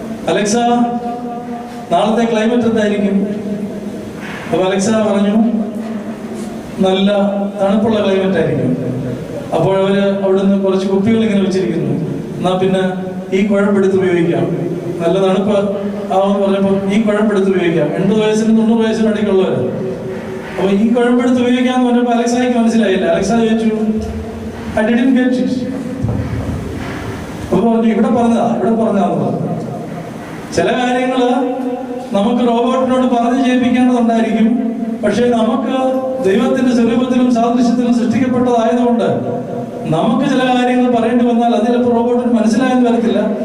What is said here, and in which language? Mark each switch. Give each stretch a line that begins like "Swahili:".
Malayalam: Alexa, നാളത്തെ climate എന്തായിരിക്കും? അപ്പൊ അലക്സ പറഞ്ഞു, നല്ല തണുപ്പുള്ള ക്ലൈമറ്റ് ആയിരിക്കും. അപ്പോൾ അവര് അവിടുന്ന് കുറച്ച് കുപ്പികൾ ഇങ്ങനെ വെച്ചിരിക്കുന്നു. എന്നാ പിന്നെ ഈ കുഴപ്പെടുത്ത് ഉപയോഗിക്കാം, നല്ല തണുപ്പ് ആവെന്ന് പറഞ്ഞപ്പോൾ ഈ കുഴപ്പെടുത്ത് ഉപയോഗിക്കാം. 80 വയസ്സിനും 90 വയസ്സിനും ഇടയ്ക്കുള്ളവര്. അപ്പൊ ഈ കുഴപ്പെടുത്ത് ഉപയോഗിക്കാന്ന് പറഞ്ഞപ്പോൾ അലക്സായ്ക്ക് മനസ്സിലായില്ല. അലക്സ ചോദിച്ചു,
English: I didn't get it.
Malayalam: അപ്പൊ പറഞ്ഞു, ഇവിടെ പറഞ്ഞതാന്ന് പറഞ്ഞു. ചില കാര്യങ്ങള് നമുക്ക് റോബോട്ടിനോട് പറഞ്ഞു ചെയ്യിപ്പിക്കേണ്ടതുണ്ടായിരിക്കും. പക്ഷെ നമുക്ക് ദൈവത്തിന്റെ സ്വരൂപത്തിലും സാദൃശ്യത്തിലും സൃഷ്ടിക്കപ്പെട്ടതായതുകൊണ്ട് നമുക്ക് ചില കാര്യങ്ങൾ പറയേണ്ടി വന്നാൽ അത് ചിലപ്പോൾ റോബോട്ടിന് മനസ്സിലായെന്ന് വരത്തില്ല.